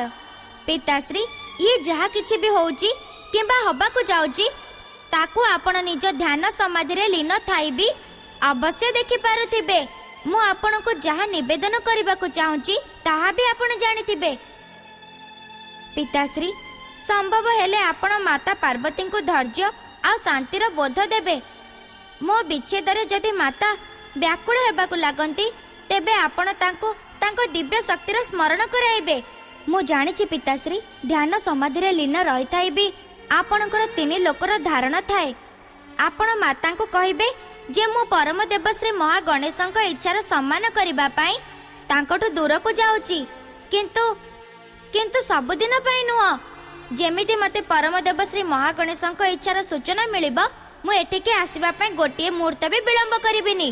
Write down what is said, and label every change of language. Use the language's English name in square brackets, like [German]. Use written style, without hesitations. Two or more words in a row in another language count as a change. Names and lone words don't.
[Odia] ପିତାଶ୍ରୀ, ଯେ ଯାହା କିଛି ଭି ହେଉଛି କିମ୍ବା ହେବାକୁ ଯାଉଛି ତାକୁ ଆପଣ ନିଜ ଧ୍ୟାନ ସମାଧି ରେ ଲୀନ ଥାଇ ଭି ଅବଶ୍ୟ ଦେଖି ପାରୁଥିବେ। ମୁଁ ଆପଣ କୁ ଯାହା ନିବେଦନ କରିବାକୁ ଚାହୁଁଛି ତାହା ଭି ଆପଣ ଜାଣିଥିବେ। ପିତାଶ୍ରୀ, ସମ୍ଭବ ହେଲେ ଆପଣ ମାତା ପାର୍ବତୀ କୁ ଧୈର୍ଯ୍ୟ ଆ ଶାନ୍ତିର ବୋଧ ଦେବେ। ମୋ ବିଚ୍ଛେଦରେ ଯଦି ମାତା ବ୍ୟାକୁଳ ହେବାକୁ ଲାଗନ୍ତି ତେବେ ଆପଣ ତାଙ୍କୁ ତାଙ୍କୁ ଦିବ୍ୟ ଶକ୍ତିର ସ୍ମରଣ କରାଇବେ। ମୁଁ ଜାଣିଛି ପିତାଶ୍ରୀ, ଧ୍ୟାନ ସମାଧି ରେ ଲୀନ ରହି ଥାଇ ଭି ଆପଣଙ୍କର 3 ଲୋକର ଧାରଣା ଥାଏ। ଆପଣ ମାତା କୁ କହିବେ ଯେ ମୁଁ ପରମ ଦେବ ଶ୍ରୀ ମହାଗଣେଶଙ୍କ ଇଚ୍ଛାର ସମ୍ମାନ କରିବା ପାଇଁ ତାଙ୍କଠୁ ଦୂର କୁ ଯାଉଛି, କିନ୍ତୁ ସବୁଦିନ ପାଇଁ ନୁହ। ଯେମିତି ମତେ ପରମ ଦେବ ଶ୍ରୀ ମହାଗଣେଶଙ୍କ ଇଚ୍ଛାର ସୂଚନା ମିଳିବ ମୁଁ ଏଠିକି ଆସିବା ପାଇଁ ଗୋଟିଏ ମୁହୂର୍ତ୍ତ ଭି ବିଳମ୍ବ କରିବିନି।